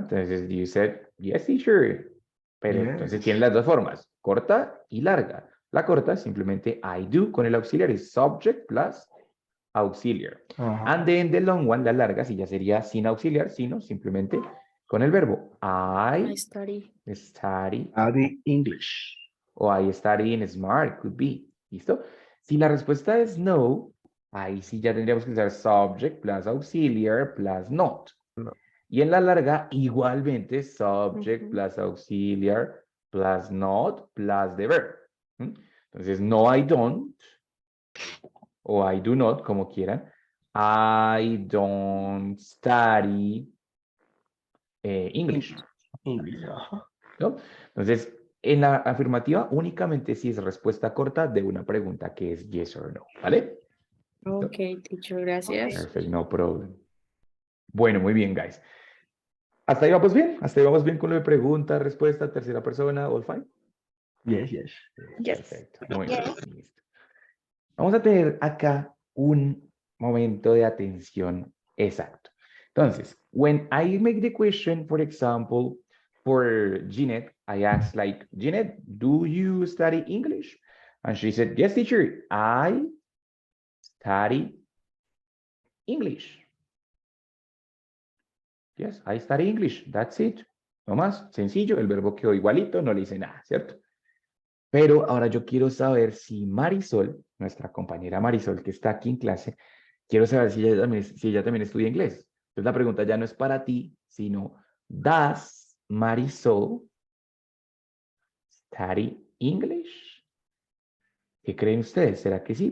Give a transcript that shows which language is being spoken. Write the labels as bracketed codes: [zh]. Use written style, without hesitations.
[en] Entonces, you said, yes, teacher. [es] Pero entonces tiene las dos formas, corta y larga. La corta simplemente I do con el auxiliar es subject plus auxiliar. Ajá. [en] And then the long one, [es] la larga, si ya sería sin auxiliar, sino simplemente con el verbo [en] I I study. study Study English. o I study in smart, could be. [es] ¿Listo? Si la respuesta es no, ahí sí ya tendríamos que usar subject plus auxiliar plus not. No. Y en la larga, igualmente, subject Ujú. [en] plus auxiliar plus not plus the verb. ¿Mm? [es] Entonces, no, I don't, o [en] I do not, [es] como quieran. [en] I don't study English. English. Ajá. [es] ¿No? Entonces, en la afirmativa, únicamente si es respuesta corta de una pregunta que es yes or no, ¿vale? [en] Ok, teacher, gracias. Perfect, no problem. [es] Bueno, muy bien, guys. Hasta ahí vamos bien. Hasta ahí vamos bien con lo de pregunta, respuesta, tercera persona, [en] all fine. Yes, yes. Yes. [es] Perfecto. Muy bien. Listo. Vamos a tener acá un momento de atención exacto. [en] Entonces, when I make the question, for example, for Jeanette, I asked like, Jeanette, do you study English? And she said, yes, teacher, I study English. Yes, I study English. That's it. [es] No más, sencillo, el verbo quedó igualito, no le hice nada, ¿cierto? Pero ahora yo quiero saber si Marisol, nuestra compañera Marisol que está aquí en clase, quiero saber si ella también estudia inglés. Entonces la pregunta ya no es para ti, sino, [en] ¿does Marisol study English? [es] ¿Qué creen ustedes? ¿Será que sí?